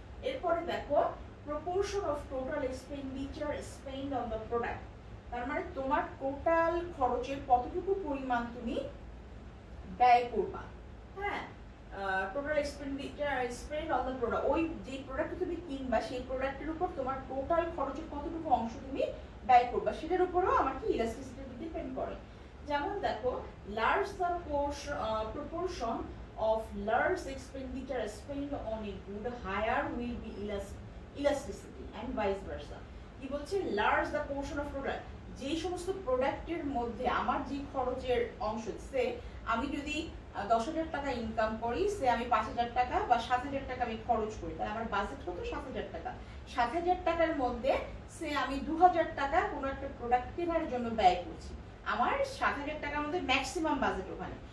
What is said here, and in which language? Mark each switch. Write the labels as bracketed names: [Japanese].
[Bangla] এরপরে দেখো [English] proportion of total expenditure spend on the product, [Bangla] তার মানে তোমার টোটাল খরচের কতটুকু পরিমাণ তুমি ব্যয় করবা। হ্যাঁ, [English] total expenditure spend on the product, [Bangla] ওই যে প্রোডাক্ট তুমি কিনবা সেই প্রোডাক্টের উপর তোমার টোটাল খরচের কতটুকু অংশ তুমি ব্যয় করবা, সেটার উপরও আমার কি ইলাস্টিসিটি ডিপেন্ড করে। যেমন দেখো [English] Large the proportion of large expenditure spent on a good, higher will be elasticity and vice versa। [Bangla] কি বলছে, [English] large the portion of product, [Bangla] যে সমস্ত প্রোডাক্টের মধ্যে আমার যে খরচের অংশ, সে আমি যদি 10,000 টাকা ইনকাম করি, সে আমি 5,000 টাকা বা 7,000 টাকা আমি খরচ করি, তাহলে আমার বাজেট কত, 7,000 টাকা। 7,000 টাকার মধ্যে সে আমি 2,000 টাকা কোনো একটা প্রোডাক্ট কেনার জন্য ব্যয় করছি, আমার 7,000 টাকার মধ্যে ম্যাক্সিমাম বাজেট ওখানে।